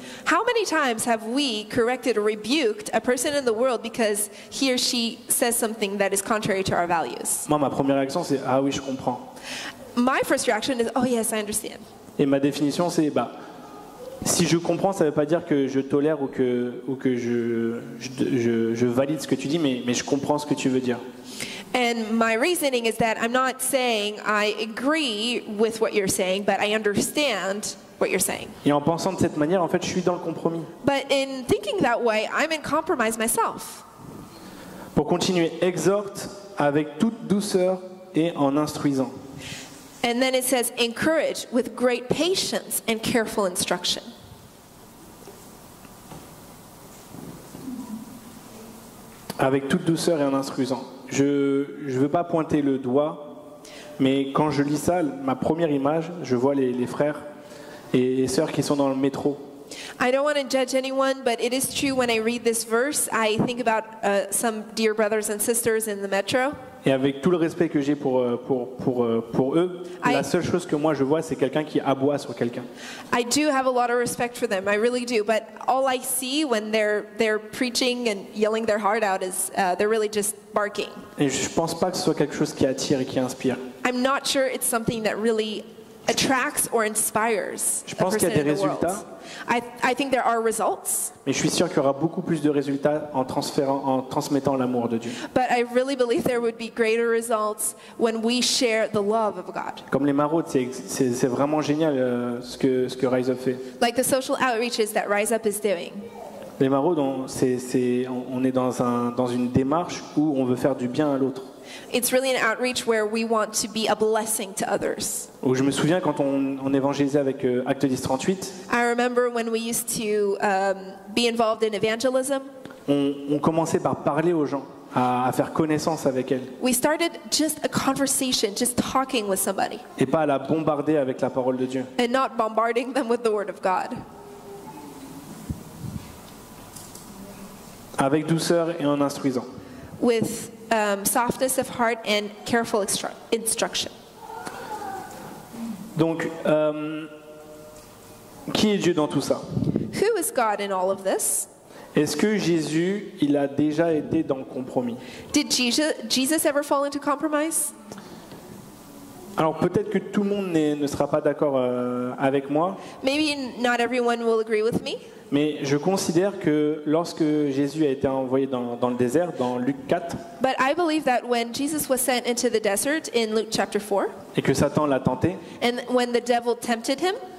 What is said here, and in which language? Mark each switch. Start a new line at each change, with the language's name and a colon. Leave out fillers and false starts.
English: How many times have we corrected or rebuked a person in the world because he or she says something that is contrary to our values?
French: Moi, ma première réaction, c'est « Ah oui, je comprends ».
English: My first reaction is, oh yes, I understand.
French: Et ma définition, c'est si je comprends, ça ne veut pas dire que je tolère ou que je valide ce que tu dis, mais je comprends ce que tu veux dire.
English: And my reasoning is that I'm not saying I agree with what you're saying, but I understand what you're saying.
French: Et en pensant de cette manière, en fait, je suis dans le compromis.
English: But in thinking that way, I'm in compromise myself.
French: Pour continuer, exhorte avec toute douceur et en instruisant.
English: And then it says, encourage with great patience and careful instruction.
French: Avec toute douceur et en instruisant. Je ne veux pas pointer le doigt, mais quand je lis ça, ma première image, je vois les frères et sœurs qui sont dans le métro
English: I don't want to judge anyone, but it is true when I read this verse, I think about some dear brothers and sisters in the metro.
French: Et avec tout le respect que j'ai pour eux, la seule chose que moi je vois, c'est quelqu'un qui aboie sur quelqu'un.
English: I do have a lot of respect for them, I really do. But all I see when they're preaching and yelling their heart out is they're really just barking.
French: Et je pense pas que ce soit quelque chose qui attire et qui inspire.
English: I'm not sure it's something that really attracts or inspires
French: Je
English: a
French: pense qu'il
English: person
French: y a des
English: in the world.
French: résultats.
English: I think there are results,
French: Mais je suis sûr qu'il y aura beaucoup plus de résultats en transmettant l'amour de Dieu.
English: but I really believe there would be greater results when we share the love of God.
French: Comme les maraudes, c'est vraiment génial ce que Rise Up fait.
English: Like the social outreaches that Rise Up is doing.
French: Les maraudes, on est dans une démarche où on veut faire du bien à l'autre.
English: It's really an outreach where we want to be a blessing to others.
French: Où je me souviens quand on évangélisait avec Acte 10-38,
English: I remember when we used to be involved in evangelism.
French: on commençait par parler aux gens, à faire connaissance avec elles,
English: We started just a conversation, just talking with somebody,
French: et pas à la bombarder avec la parole de Dieu.
English: and not bombarding them with the Word of God.
French: Avec douceur et en instruisant.
English: With softness of heart and careful instruction.
French: Donc, qui est Dieu dans tout ça?
English: Who is God in all of this?
French: Est-ce que Jésus, il a déjà été dans le compromis?
English: Did Jesus ever fall into compromise?
French: Alors peut-être que tout le monde ne sera pas d'accord avec moi,
English: Maybe not everyone will agree with me,
French: mais je considère que lorsque Jésus a été envoyé dans le désert, dans Luc 4,
English: but I believe that when Jesus was sent into the desert in Luke chapter 4,
French: et que Satan l'a tenté,
English: and when the devil tempted him,